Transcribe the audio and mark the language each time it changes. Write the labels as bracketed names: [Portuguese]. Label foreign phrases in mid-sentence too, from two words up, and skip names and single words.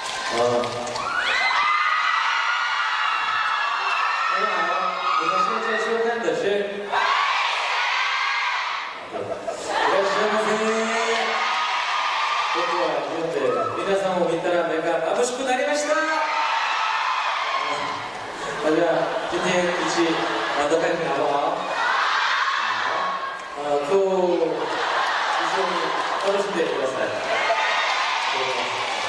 [Chinese] 你们现在收看的是。 [Japanese] 僕は日本で皆さんを見たら目が眩しくなりました。 [Chinese] 大家今天一起都开始好不好？ [Japanese] 今日一緒に楽しんでください。